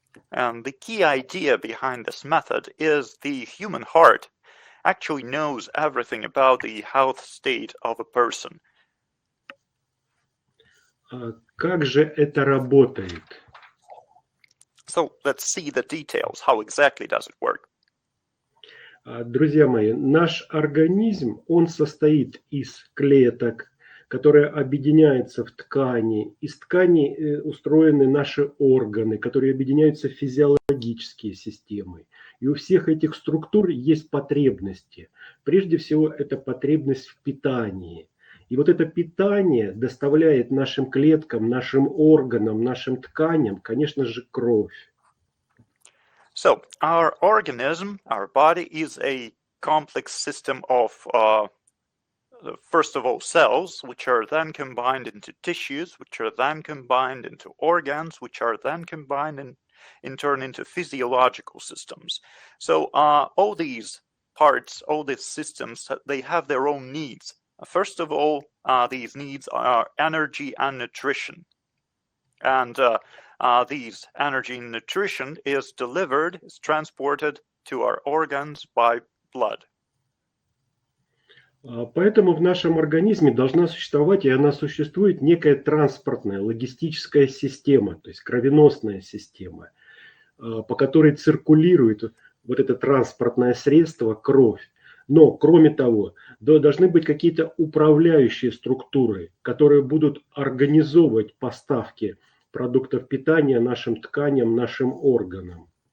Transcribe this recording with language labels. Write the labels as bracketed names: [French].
[English] And the key idea behind this method is the human heart actually knows everything about the health state of a person. [Russian] Как же это работает? [English] So let's see the details. How exactly does it work? [Russian] Друзья мои, наш организм, он состоит из клеток, которые объединяются в ткани. Из ткани устроены наши органы, которые объединяются в физиологические системы. И у всех этих структур есть потребности. Прежде всего, это потребность в питании. И вот это питание доставляет нашим клеткам, нашим органам, нашим тканям, конечно же, кровь. [English] So our organism, our body is a complex system of, first of all, cells, which are then combined into tissues, which are then combined into organs, which are then combined in turn into physiological systems. So all these parts, all these systems, they have their own needs. First of all, these needs are energy and nutrition. And these energy and nutrition is delivered, is transported to our organs by blood. [Russian] Поэтому в нашем организме должна существовать, и она существует, некая транспортная, логистическая система, то есть кровеносная система, по которой циркулирует вот это транспортное средство, кровь. Но, кроме того, должны быть какие-то управляющие структуры, которые будут организовывать поставки продуктов питания нашим тканям, нашим органам.